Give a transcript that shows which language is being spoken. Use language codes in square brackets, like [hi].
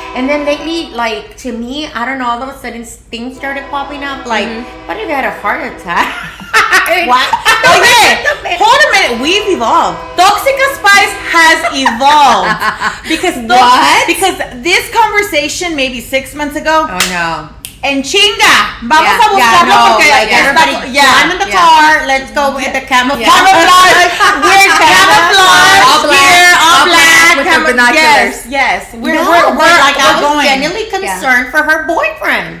[en] And then lately, like, to me, I don't know, all of a sudden things started popping up, like, what if I had a heart attack? What? Okay, hold a minute. We've evolved. Toxica Spice has evolved because this conversation maybe 6 months ago. Oh no. [es] En chinga, vamos a buscarlo porque [en] like everybody, I'm in the car. Let's go with the camouflage. We're camouflage here, all black with the binoculars. Yes. We're like, I was genuinely concerned for her boyfriend.